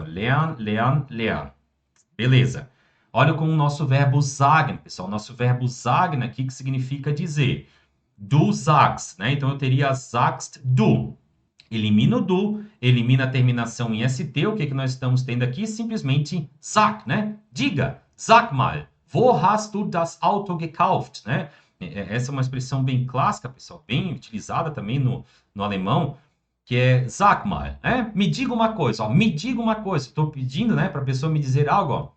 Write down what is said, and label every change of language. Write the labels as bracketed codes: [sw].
[de] Lern, lern, lern. [pt] Beleza. Olha com o nosso verbo sagen, pessoal. Nosso verbo sagen aqui, que significa dizer. Du sagst, né? Então, eu teria sagst du. Elimina o do, elimina a terminação em st. O que que nós estamos tendo aqui? Simplesmente sag, né? Diga, [de] sag mal, wo hast du das Auto gekauft, né? [pt] Essa é uma expressão bem clássica, pessoal, bem utilizada também no alemão, que é [de] sag mal, [pt] né? Me diga uma coisa, ó, me diga uma coisa. Estou pedindo, né, para a pessoa me dizer algo, ó.